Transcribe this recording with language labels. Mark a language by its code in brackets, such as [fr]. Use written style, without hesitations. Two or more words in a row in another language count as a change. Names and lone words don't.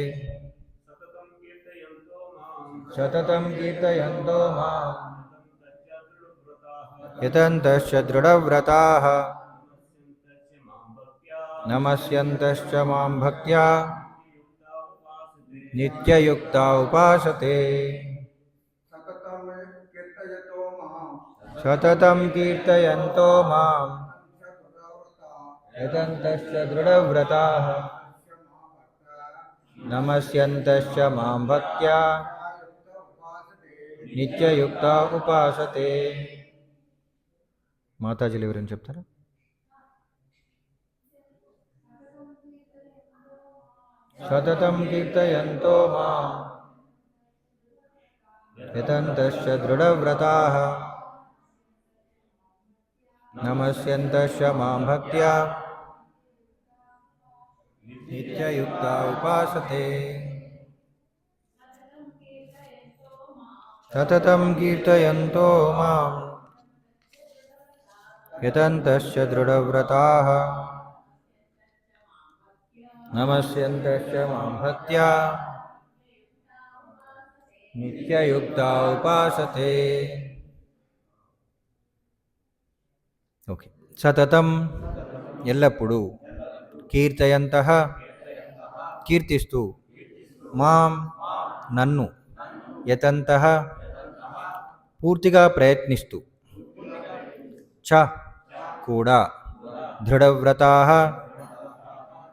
[sa] సతతం కీర్తయంతో మాం యతంతశ్చ దృఢవ్రతాః నమస్యంతశ్చ మాం భక్త్యా నిత్యయుక్తా ఉపాసతే. సతతం కీర్తయంతో మాం యతంతశ్చ దృఢవ్రతాః నమస్యంతశ్చ మాం భక్త్యా నిత్యయుక్తా ఉపాసతే. [te] మాతాజీలు ఎవరైనా చెప్తారా? [sa] సతతం కీర్తయంతో మాం యతంతశ్చ దృఢవ్రతాః నమస్యంతశ్చ మాం భక్త్యా నిత్యయుక్తా ఉపాసతే. సతతం కీర్తయంతో మాం యతంతశ్చ దృఢవ్రతాః నమస్యంతశ్చ మాం భక్త్యా నిత్యయుక్తా ఉపాసతే. [te] ఓకే. సతతం ఎల్లప్పుడూ, కీర్తయంతః కీర్తిస్తూ, మాం నన్ను, యతంతః పూర్తిగా ప్రయత్నిస్తూ, చ కూడా, దృఢవ్రతాః